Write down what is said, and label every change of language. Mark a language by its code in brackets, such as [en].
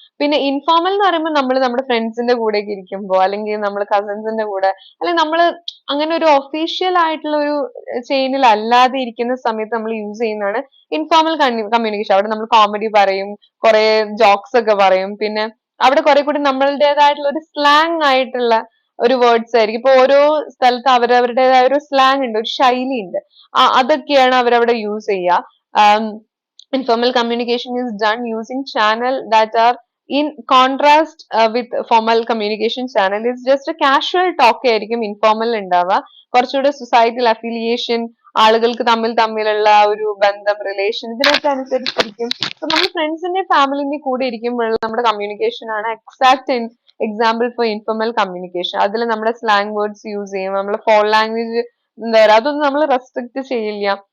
[ml] പിന്നെ ഇൻഫോർമൽ എന്ന് പറയുമ്പോൾ നമ്മൾ നമ്മുടെ ഫ്രണ്ട്സിന്റെ കൂടെ ഒക്കെ ഇരിക്കുമ്പോൾ, അല്ലെങ്കിൽ നമ്മൾ കസിൻസിന്റെ കൂടെ, അല്ലെങ്കിൽ നമ്മൾ അങ്ങനെ ഒരു ഒഫീഷ്യൽ ആയിട്ടുള്ള ഒരു ചെയിനിൽ അല്ലാതെ ഇരിക്കുന്ന സമയത്ത് നമ്മൾ യൂസ് ചെയ്യുന്നതാണ് ഇൻഫോർമൽ കമ്മ്യൂണിക്കേഷൻ. അവിടെ നമ്മൾ കോമഡി പറയും, കുറെ ജോക്സ് ഒക്കെ പറയും. പിന്നെ അവിടെ കുറെ കൂടി നമ്മളുടേതായിട്ടുള്ള ഒരു സ്ലാങ് ആയിട്ടുള്ള ഒരു വേർഡ്സ് ആയിരിക്കും. ഇപ്പൊ ഓരോ സ്ഥലത്ത് അവരവരുടേതായ ഒരു സ്ലാങ് ഉണ്ട്, ഒരു ശൈലി ഉണ്ട്. അതൊക്കെയാണ് അവരവിടെ യൂസ് ചെയ്യുക. [en] Informal communication is done using channel that are in contrast with formal communication channel. Is just a casual talk ആയിരിക്കും informal ഉണ്ടാവുക. [ml] കുറച്ചുകൂടെ സൊസൈറ്റൽ അഫിലിയേഷൻ, ആളുകൾക്ക് തമ്മിലുള്ള ഒരു ബന്ധം, റിലേഷൻ, ഇതിനൊക്കെ അനുസരിച്ചിരിക്കും. അപ്പൊ നമ്മൾ ഫ്രണ്ട്സിന്റെയും ഫാമിലിന്റെയും കൂടെ ഇരിക്കുമ്പോഴുള്ള നമ്മുടെ കമ്മ്യൂണിക്കേഷൻ ആണ് exact example for informal communication. അതിൽ നമ്മുടെ സ്ലാങ് വേർഡ്സ് യൂസ് ചെയ്യും, നമ്മളെ ഫോൾ ലാംഗ്വേജ് എന്താ പറയുക, അതൊന്നും നമ്മൾ റെസ്ട്രിക്ട് ചെയ്യില്ല.